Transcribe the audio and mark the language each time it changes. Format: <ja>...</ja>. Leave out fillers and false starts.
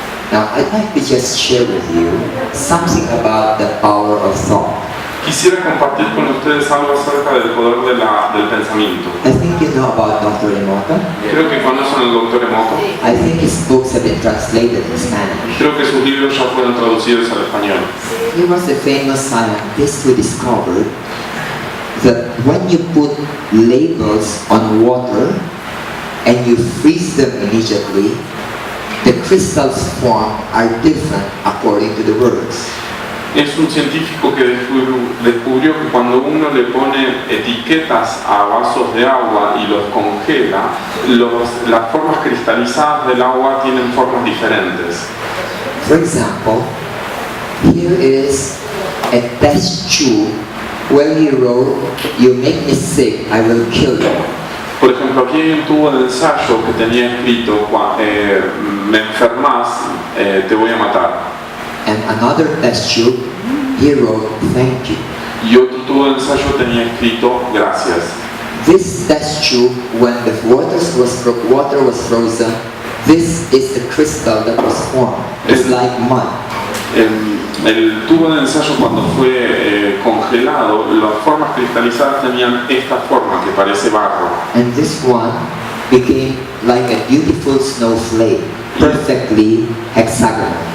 <en>Now, I'd like to just share with you something about the power of thought.</en> <es>Quisiera compartir con ustedes algo acerca del poder del pensamiento.</es> <en>I think you know about Dr. Emoto.</en> <es>Creo que conocen al Dr. Emoto.</es> <en>I think his books have been translated in Spanish.</en> <es>Creo que sus libros ya fueron traducidos al español.</es> <en>He was a famous scientist who discovered that when you put labels on water and you freeze them immediately, the crystals formed are different according to the words.</en> <es>Es un científico que descubrió que cuando uno le pone etiquetas a vasos de agua y los congela, las formas cristalizadas del agua tienen formas diferentes.</es> <en>For example, here is a test tube where he wrote, "You make me sick, I will kill you."</en> <es>Por ejemplo, aquí hay un tubo de ensayo que tenía escrito, me enfermas, te voy a matar.</es> <en>And another test tube, he wrote, "Thank you."</en> <es>Y otro tubo de ensayo tenía escrito, gracias.</es> <en>This test tube, when the water was frozen, this is the crystal that was formed. It's like mud.</en> <es>El tubo de ensayo cuando fue congelado, las formas cristalizadas tenían esta forma que parece barro.</es> <en>And this one became like a beautiful snowflake, perfectly hexagonal.</en>